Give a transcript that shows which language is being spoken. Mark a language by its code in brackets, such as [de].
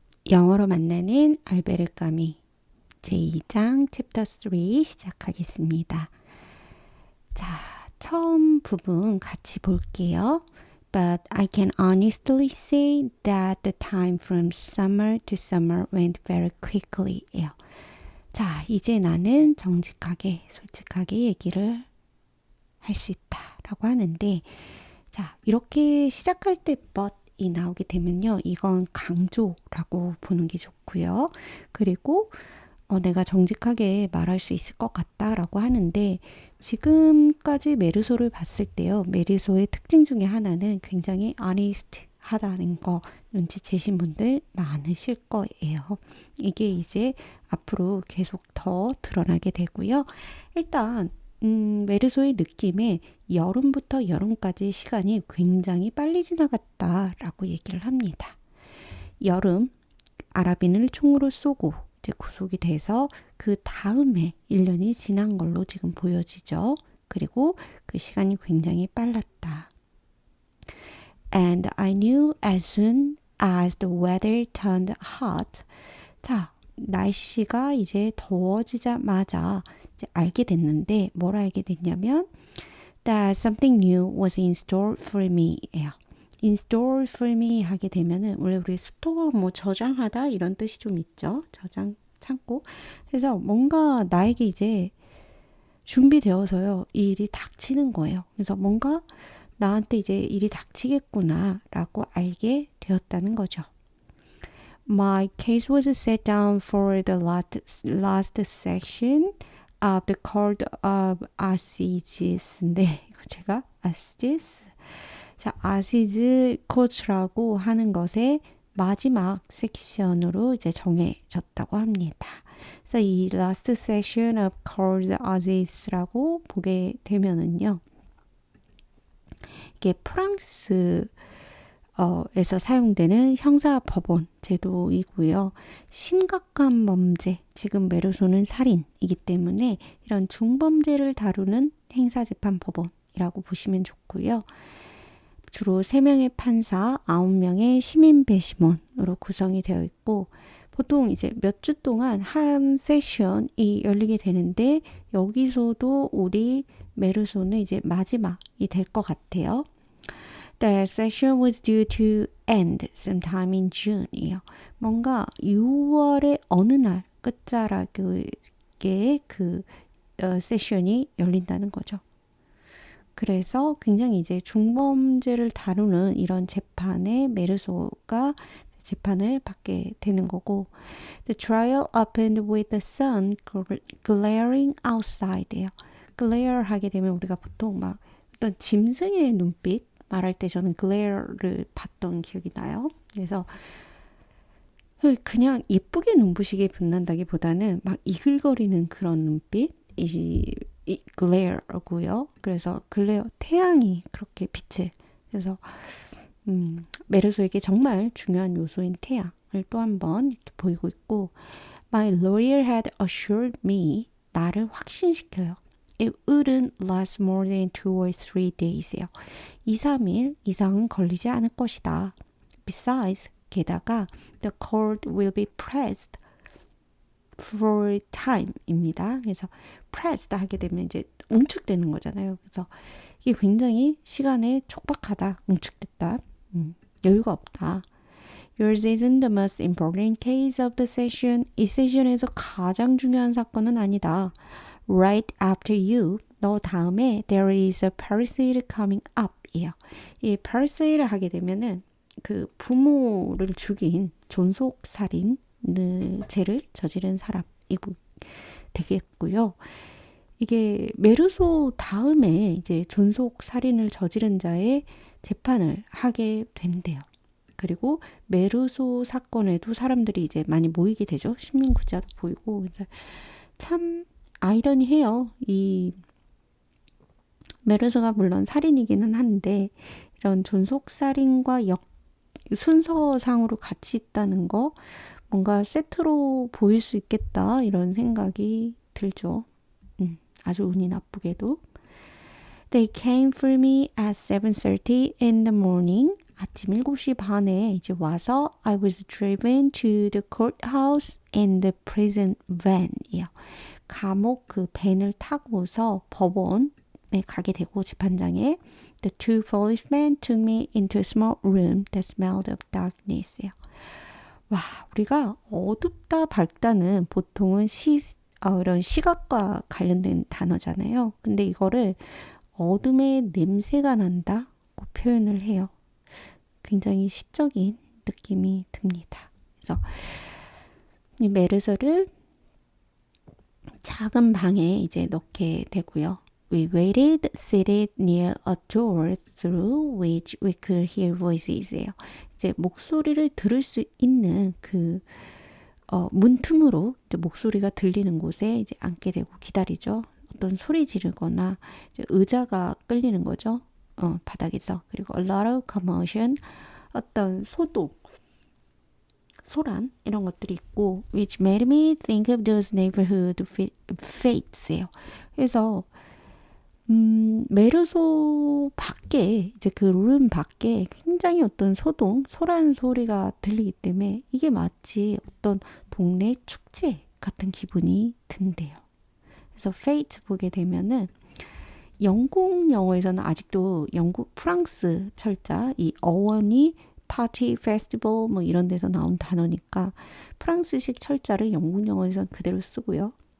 [ko] 영어로 만나는 알베르 까미 제2장 챕터 3 시작하겠습니다. 자, 처음 부분 같이 볼게요. [en] But I can honestly say that the time from summer to summer went very quickly. [ko] 예요. 자, 이제 나는 정직하게, 솔직하게 얘기를 할 수 있다라고 하는데, 자, 이렇게 시작할 때 but이 나오게 되면요, 이건 강조라고 보는 게 좋고요. 그리고 내가 정직하게 말할 수 있을 것 같다라고 하는데, 지금까지 메르소를 봤을 때요, 메르소의 특징 중에 하나는 굉장히 honest 하다는 거 눈치채신 분들 많으실 거예요. 이게 이제 앞으로 계속 더 드러나게 되고요. 일단 메르소의 느낌에 여름부터 여름까지 시간이 굉장히 빨리 지나갔다라고 얘기를 합니다. 여름, 아라빈을 총으로 쏘고 이제 구속이 돼서 그 다음에 1년이 지난 걸로 지금 보여지죠. 그리고 그 시간이 굉장히 빨랐다. [en] And I knew as soon as the weather turned hot. [ko] 자, 날씨가 이제 더워지자마자 이제 알게 됐는데 뭘 알게 됐냐면 [en] that something new was in store for me. in store for me [ko] 하게 되면은 원래 우리 스토어 뭐 저장하다 이런 뜻이 좀 있죠. 저장 창고. 그래서 뭔가 나에게 이제 준비되어서요. 이 일이 닥치는 거예요. 그래서 뭔가 나한테 이제 일이 닥치겠구나 라고 알게 되었다는 거죠. [en] My case was set down for the last section of the Court of Assizes [ko] 인데 이거 제가 Assize 자, 아시즈 코츠라고 하는 것의 마지막 섹션으로 이제 정해졌다고 합니다. 그래서 이 [en] last section of Court of Assizes [ko] 라고 보게 되면은요. 이게 프랑스 에서 사용되는 형사법원 제도이고요. 심각한 범죄, 지금 메르소는 살인이기 때문에 이런 중범죄를 다루는 행사재판법원이라고 보시면 좋고요. 주로 3명의 판사, 9명의 시민 배심원으로 구성이 되어 있고 보통 이제 몇 주 동안 한 세션이 열리게 되는데 여기서도 우리 메르소는 이제 마지막이 될 것 같아요. [en] The session was due to end sometime in June이요. [ko] 뭔가 6월의 어느 날 끝자락에 그 세션이 열린다는 거죠. 그래서 굉장히 이제 중범죄를 다루는 이런 재판에 메르소가 재판을 받게 되는 거고 [en] The trial opened with the sun glaring outside [ko] 예요. glare 하게 되면 우리가 보통 막 어떤 짐승의 눈빛 말할 때 저는 glare를 봤던 기억이 나요. 그래서 그냥 예쁘게 눈부시게 빛난다기보다는 막 이글거리는 그런 눈빛이 glare고요. 그래서 글레어 태양이 그렇게 빛을 그래서 메르소에게 정말 중요한 요소인 태양을 또 한번 이렇게 보이고 있고 [en] My lawyer had assured me [ko] 나를 확신시켜요. [en] It wouldn't last more than 2 or 3 days예요. [ko] 2, 3일 이상은 걸리지 않을 것이다. [en] Besides, [ko] 게다가 [en] the court will be pressed for time입니다. [ko] 그래서 pressed 하게 되면 이제 응축되는 거잖아요. 그래서 이게 굉장히 시간에 촉박하다, 응축됐다, 여유가 없다. [en] Yours isn't the most important case of the session. [ko] 이 세션에서 가장 중요한 사건은 아니다. [en] Right after you, [ko] 너 다음에 [en] there is a parricide coming up. [ko] 이에요. 이 parricide 하게 되면은 그 부모를 죽인 존속살인 죄를 저지른 사람이고 되겠고요. 이게 메르소 다음에 이제 존속 살인을 저지른 자의 재판을 하게 된대요. 그리고 메르소 사건에도 사람들이 이제 많이 모이게 되죠. 신문구자도 보이고 참 아이러니해요. 이 메르소가 물론 살인이기는 한데 이런 존속 살인과 순서상으로 같이 있다는 거 뭔가 세트로 보일 수 있겠다 이런 생각이 들죠. 아주 운이 나쁘게도. [en] They came for me at 7:30 in the morning. [ko] 아침 7시 반에 이제 와서 [en] I was driven to the courthouse in the prison van이요. [ko] 감옥 그 밴을 타고서 법원에 가게 되고 재판장에 [en] The two policemen took me into a small room that smelled of darkness요. [ko] 와, 우리가 어둡다 밝다는 보통은 이런 시각과 관련된 단어잖아요. 근데 이거를 어둠의 냄새가 난다고 표현을 해요. 굉장히 시적인 느낌이 듭니다. 그래서 이 메르소를 작은 방에 이제 넣게 되고요. [en] We waited seated near a door through which we could hear voices예요. [ko] 이제 목소리를 들을 수 있는 그 문틈으로 이제 목소리가 들리는 곳에 이제 앉게 되고 기다리죠. 어떤 소리 지르거나 이제 의자가 끌리는 거죠. 바닥에서. 그리고 [en] a lot of commotion, [ko] 어떤 소란 이런 것들이 있고 [en] which made me think of those neighborhood fates예요. [ko] 그래서 메르소 밖에 이제 그 룸 밖에 굉장히 어떤 소란 소리가 들리기 때문에 이게 마치 어떤 동네 축제 같은 기분이 든대요. 그래서 fate 보게 되면은 영국 영어에서는 아직도 프랑스 철자 이 어원이 파티, 페스티벌 뭐 이런 데서 나온 단어니까 프랑스식 철자를 영국 영어에서는 그대로 쓰고요.